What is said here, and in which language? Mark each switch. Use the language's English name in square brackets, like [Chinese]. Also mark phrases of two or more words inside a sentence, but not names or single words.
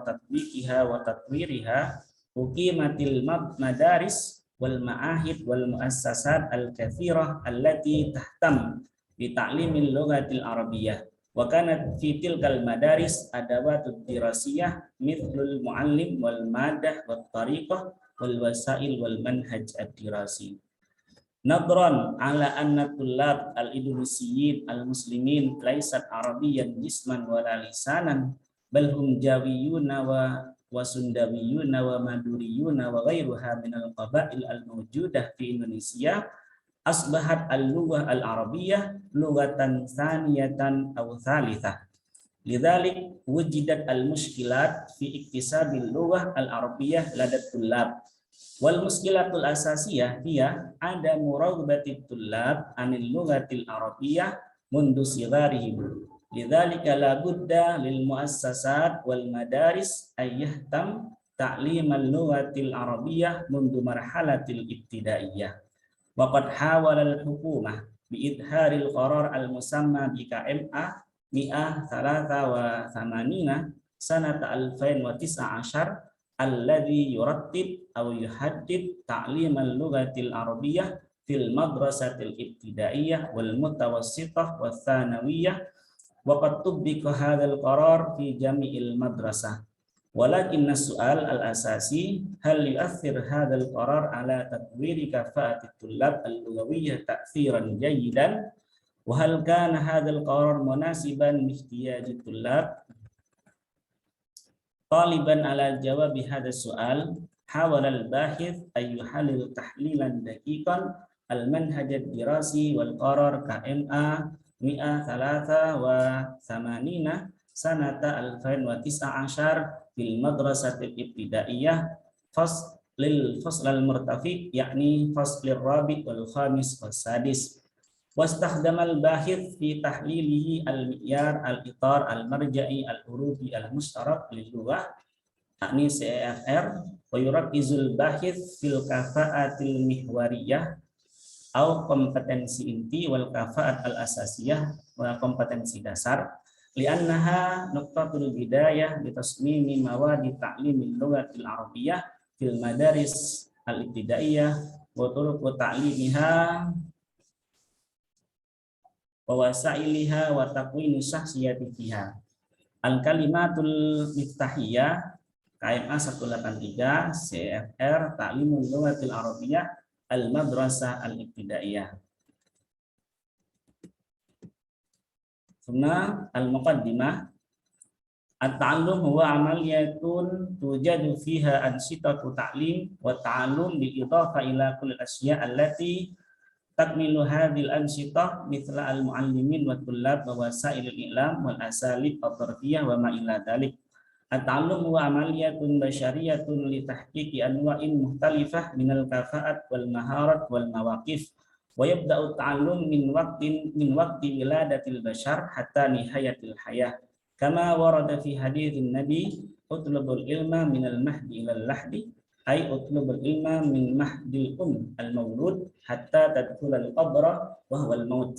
[Arabic] تطبيقها وتطويرها أقيمت المدارس والمعاهد والمؤسسات الكثيرة التي تهتم بتعليم اللغة العربية وكانت في تلك المدارس الأدوات الدراسية مثل المعلم والمادة والطريقة والوسائل والمنهج الدراسي. نظرا على أن الطلاب الإندونيسيين المسلمين ليست عربيا جسما ولا لسانا بل هم جاويون وسونداويون ومادوريون وغيرها من القبائل الموجودة في إندونيسيا أصبحت اللغة العربية لغة ثانية أو ثالثة لذلك وجدت المشكلات في اكتساب اللغة العربية لدى الطلاب. والمشكلة الأساسية هي عدم رغبة الطلاب عن اللغة العربية منذ صغرهم. لذلك لا بد للمؤسسات والمدارس أن تهتم تعليم اللغة العربية منذ مرحلة الابتدائية. وقد حاول الحكومة بإصدار القرار المسمى بـ KMA 183 سنة 2019 الذي يرتب أو يحدد تعليم اللغة العربية في المدرسة الابتدائية والمتوسطة وثانوية وقد طبق هذا القرار في جميع المدرسة. ولكن السؤال الأساسي هل يؤثر هذا القرار على تطوير كفاءة الطلاب اللغوية تأثيرا جيدا وهل كان هذا القرار مناسبا لاحتياج الطلاب. طالبا على جواب هذا سؤال حاول الباحث أن يحلل تحليلا دقيقا المنهج الدراسي والقرار KMA 183 سنة 2019 في المدرسة الابتدائية للفصل المرتفق يعني فصل الرابع والخامس والسادس. واستخدم الباحث في تحليله المعيار الإطار المرجعي الحروفي المشترك للغة يعني CEFR ويركز الباحث في الكفاءة المحورية [Indonesian] atau kompetensi inti [Arabic] والكفاءات الأساسية و [Indonesian] kompetensi dasar [Arabic] لأنها نقطة البداية لتصميم مواد تعليم اللغة العربية في المدارس الابتدائية وطرق تعليمها ووسائلها وتكوين شخصية فيها. الكلمة المفتاحية KMA 183 CFR تعليم اللغة العربية المدرسة الابتدائية. ثم المقدمة التعلم هو عملية توجد فيها أنشطة تعليم وتعلم بالإضافة إلى كل أشياء التي تكمل هذه الأنشطة مثل المعلمين وطلاب ووسائل الإعلام والأساليب التربية وما إلى ذلك. التعلم و عملية بشرية لتحقيق أنواع مختلفة من الكفاءات والمهارات والمواقف ويبدأ التعلم من وقت ولادة البشر حتى نهاية الحياة كما ورد في حديث النبي اطلبوا العلم من المهد إلى اللحد أي اطلبوا العلم من مهد المولود حتى تدخل القبر وهو الموت.